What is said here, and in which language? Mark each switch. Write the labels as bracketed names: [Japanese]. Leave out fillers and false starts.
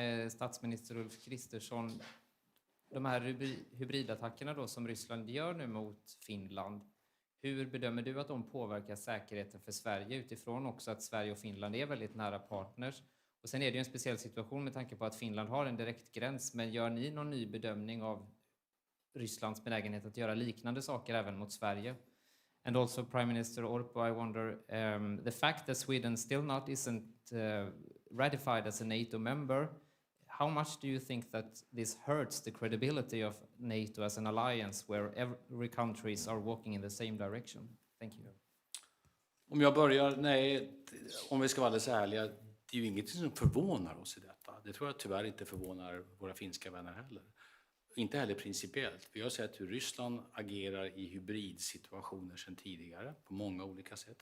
[Swedish] Statsminister Ulf Kristersson, de här hybridattackerna då som Ryssland gör nu mot Finland, hur bedömer du att de påverkar säkerheten för Sverige utifrån också att Sverige och Finland är väldigt nära partners? Och sen är det ju en speciell situation med tanke på att Finland har en direkt gräns, men gör ni någon ny bedömning av Rysslands benägenhet att göra liknande saker även mot Sverige? [English] And also, Prime Minister Orpo, I wonder, the fact that Sweden still isn't ratified as a NATO member, how much do you think that this hurts the credibility of NATO as an alliance where every countries are walking in the same direction? Thank you. [Swedish] Om jag börjar, om vi ska vara alldeles ärliga, det är ju inget som förvånar oss i detta. Det tror jag tyvärr inte förvånar våra finska vänner heller. Inte heller principiellt. Vi har sett hur Ryssland agerar i hybridsituationer sedan tidigare på många olika sätt.